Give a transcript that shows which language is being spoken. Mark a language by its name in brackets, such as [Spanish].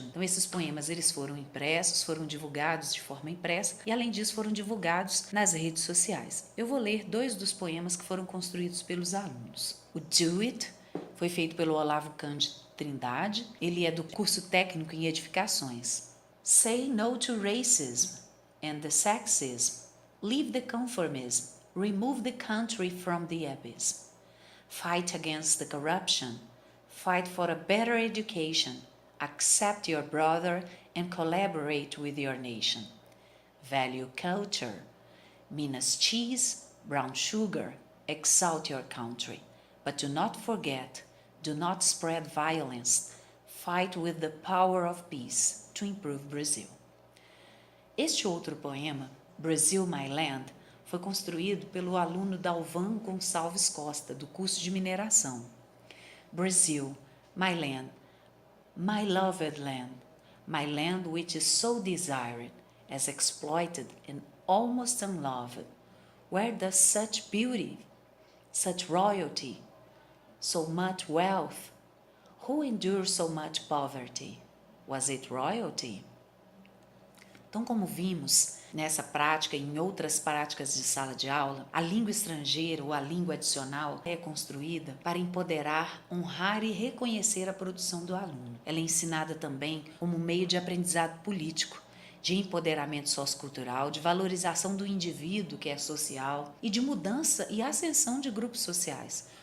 [Portuguese] Então, esses poemas eles foram impressos, foram divulgados de forma impressa e, além disso, foram divulgados nas redes sociais. Eu vou ler 2 dos poemas que foram construídos pelos alunos. O Do It foi feito pelo Olavo Cândido Trindade, ele é do curso técnico em edificações. [English] Say no to racism and the sexism. Leave the conformism. Remove the country from the abyss. Fight against the corruption. Fight for a better education. Accept your brother and collaborate with your nation. Value culture. Minas cheese, brown sugar, exalt your country, but do not forget, do not spread violence, fight with the power of peace to improve Brazil. [Portuguese] Este outro poema, Brazil, My Land, foi construído pelo aluno Dalvan Gonçalves Costa, do curso de mineração. [English] Brazil, my land, my loved land which is so desired, as exploited and almost unloved, where does such beauty, such royalty, so much wealth, who endures so much poverty? Was it royalty? [Portuguese] Então, como vimos nessa prática e em outras práticas de sala de aula, a língua estrangeira ou a língua adicional é construída para empoderar, honrar e reconhecer a produção do aluno. Ela é ensinada também como meio de aprendizado político, de empoderamento sociocultural, de valorização do indivíduo que é social e de mudança e ascensão de grupos sociais.